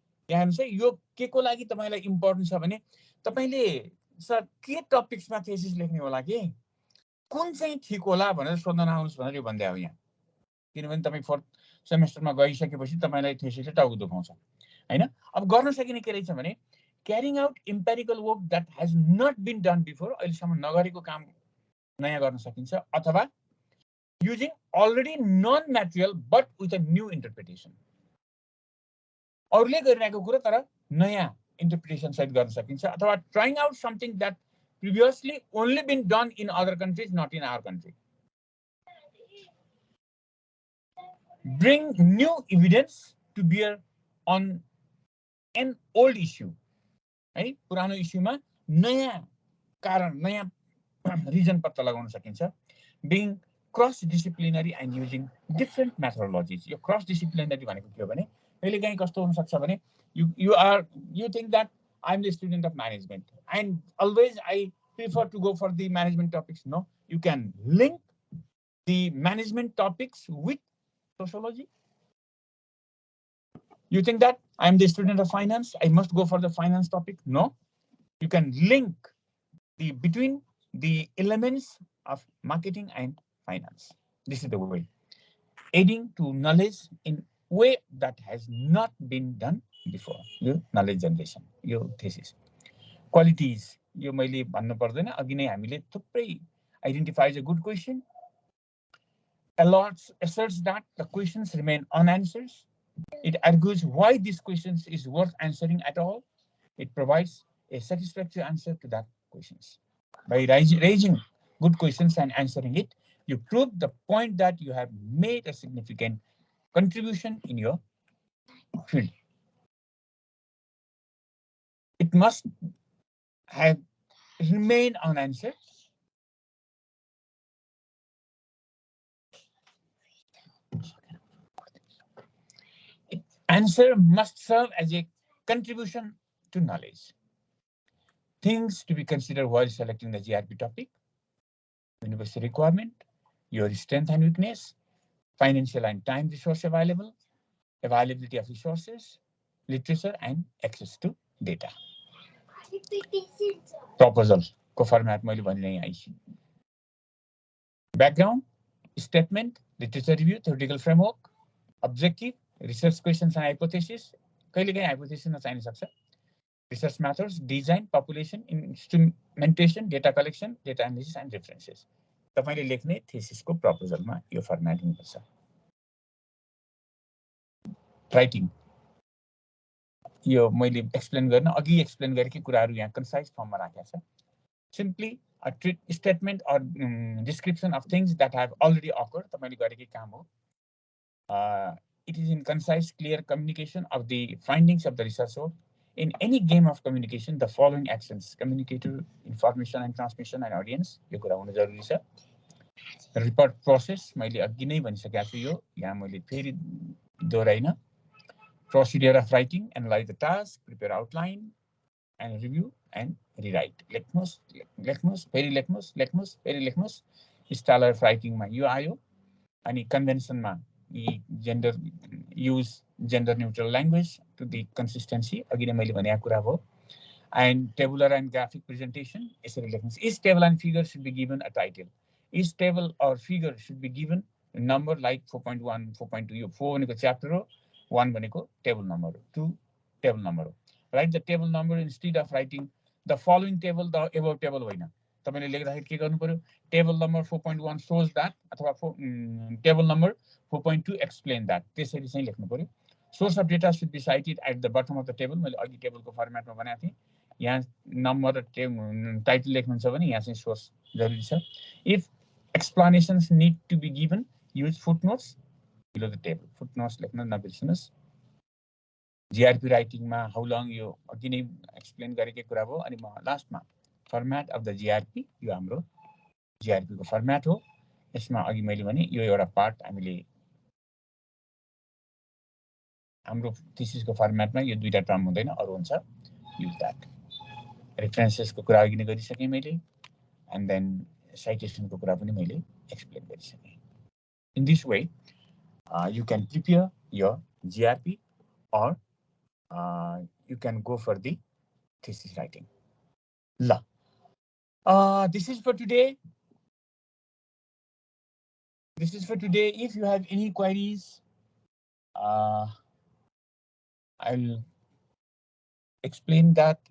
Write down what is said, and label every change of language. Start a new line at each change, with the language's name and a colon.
Nepali: यहाँ चाहिँ यो के को लागि तपाईलाई इम्पोर्टेन्ट छ भने तपाईले सर के टपिक्समा थेसिस लेख्ने होला के कुन चाहिँ ठीक होला भनेर सोध्न आउनुस् भनेर यो भन्दै हो यहाँ किनभने तपाई फोर्थ सेमेस्टरमा गइसकेपछि तपाईलाई थेसिसले टाउको दुखाउँछ हैन अब गर्न सकिने के रहेछ भने
English: carrying out empirical work that has not been done before
Nepali: अहिलेसम्म नगरेको काम नयाँ गर्न सकिन्छ अथवा
English: using already non material but with a new interpretation
Nepali: अरूले गरिरहेको कुरा तर नयाँ इन्टरप्रिटेसन सहित गर्न सकिन्छ अथवा
English: trying out something that previously only been done in other countries not in our country. Bring new evidence to bear on an old issue.
Nepali: है पुरानो इस्युमा नयाँ कारण नयाँ रिजन पत्ता लगाउन सकिन्छ.
English: Being cross disciplinary and using different methodologies.
Nepali: यो cross disciplinary भनेको के हो भने कहिलेकाहीँ कस्तो हुन सक्छ भने
English: you think that I'm the student of management and always I prefer to go for the management topics. No, you can link the management topics with sociology. You think that I'm the student of finance, I must go for the finance topic. No, you can link between the elements of marketing and finance. This is the way. Aiding to knowledge in way that has not been done before. Your knowledge generation, your thesis. Qualities.
Nepali: यो मैले भन्नु पर्दैन अघि नै हामीले थुप्रै
English: identifies a good question. Asserts that the questions remain unanswered. It argues why these questions is worth answering at all. It provides a satisfactory answer to that questions. By raising good questions and answering it, you prove the point that you have made a significant contribution in your field. It must have remained unanswered. Answer must serve as a contribution to knowledge. Things to be considered while selecting the GRP topic: university requirement, your strength and weakness, financial and time resource availability of resources, literature, and access to data.
Nepali: Proposal को format मैले भनिरहेँ आइछि.
English: Background, statement, literature review, theoretical framework, objective, research questions and hypothesis.
Nepali: कहिलेकाहीँ hypothesis नचाहिन सक्छ.
English: Research methods, design, population, instrumentation, data collection, data analysis, and references.
Nepali: तपाईले लेख्ने thesis को proposal मा यो format हुनुपर्छ.
English: Writing.
Nepali: यो मैले explain गर्न अघि explain गरेकै कुराहरु यहाँ concise form मा राखेको छ.
English: Simply a statement or description of things that have already occurred.
Nepali: तपाईले गरेकै काम हो.
English: It is in concise, clear communication of the findings of the research work. In any game of communication, the following actions: communicator, information and transmission, and audience.
Nepali: यो कुरा हुनु जरुरी छ. Report process मैले अघि नै भनिसकेको छु यो यहाँ मैले फेरि दोहोऱ्याइन.
English: Procedure of writing: analyze the task, prepare outline, and review and rewrite.
Nepali: लेख्नुस्, फेरि लेख्नुस्.
English: Style of writing
Nepali: मा यो आयो. अनि
English: convention मा gender use gender neutral language to the consistency
Nepali: अघि नै मैले भनेको कुरा हो.
English: And tabular and graphic presentation
Nepali: यसरी लेख्नुस्.
English: Each table and figure should be given a title. Each table or figure should be given a number like 4.1, 4.2.
Nepali: यो 4 भनेको chapter हो, 1 भनेको table number हो, 2 table number हो.
English: Write the table number instead of writing the following table, the above table होइन.
Nepali: तपाईले लेख्दाखेरि के गर्नु पर्यो?
English: Table number 4.1 shows that अथवा table number 4.2 explain that.
Nepali: त्यसरी चाहिँ लेख्नु पर्यो.
English: Source of data should be cited at the bottom of the table.
Nepali: मैले अघि टेबलको फर्मेटमा भनेको थिएँ यहाँ नम्बर र टाइटल लेख्नुहुन्छ भने यहाँ चाहिँ सोर्स जरुरी छ.
English: If explanations need to be given, use footnotes below the table.
Nepali: Footnotes लेख्न नबिर्सनुस्. GRP राइटिङमा हाउ लङ यो अघि नै एक्सप्लेन गरेकै कुरा हो. अनि म लास्टमा फर्मेट अफ द GRP यो हाम्रो GRP को फर्मेट हो. यसमा अघि मैले भने यो एउटा पार्ट हामीले हाम्रो थीसिसको फर्मेटमा यो दुईटा टर्म हुँदैन अरु हुन्छ.
English: Use that.
Nepali: रेफरेन्सेसको कुरा अघि नै गरिसकेँ मैले एन्ड देन साइटेसनको कुरा पनि मैले एक्सप्लेन गरिसकेँ.
English: In this way, you can prepare your GRP or you can go for the thesis writing. This is for today. If you have any queries, I'll explain that.